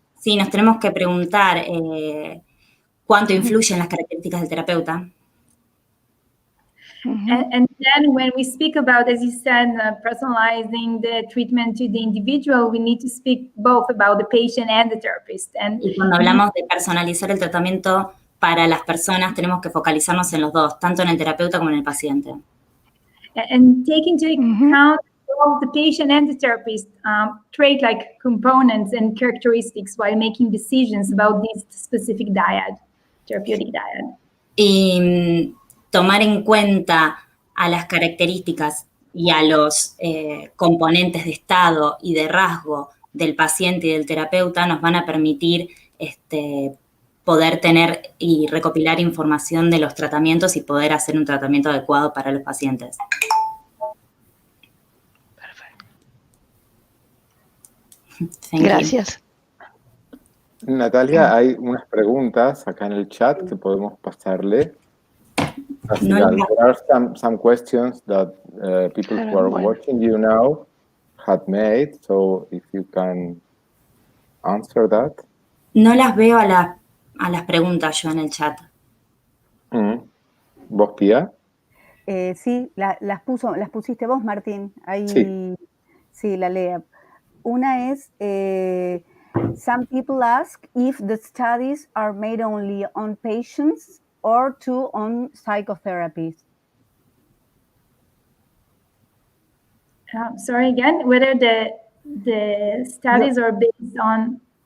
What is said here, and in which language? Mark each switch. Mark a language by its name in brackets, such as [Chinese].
[Spanish] Sí, nos tenemos que preguntar cuánto influyen las características del terapeuta. [English] And then when we speak about, as you said, personalizing the treatment to the individual, we need to speak both about the patient and the therapist. [Spanish] Y cuando hablamos de personalizar el tratamiento para las personas, tenemos que focalizarnos en los dos, tanto en el terapeuta como en el paciente. [English] And take into account both the patient and the therapist trait-like components and characteristics while making decisions about this specific diet, therapeutic diet. [Spanish] Y tomar en cuenta a las características y a los componentes de estado y de rasgo del paciente y del terapeuta nos van a permitir poder tener y recopilar información de los tratamientos y poder hacer un tratamiento adecuado para los pacientes. Perfecto. Gracias. Natalia, hay unas preguntas acá en el chat que podemos pasarle. No Sigal, las- [English] there are some questions that people who are watching you now had made, so if you can answer that. [Spanish] No las veo a las preguntas yo en el chat. ¿Vos, Pía? Sí, las pusiste vos, Martín. Ahí, Sí. Sí, la lea. Una es, [English] some people ask if the studies are made only on patients or too on psychotherapy. Sorry again, whether the studies are based on...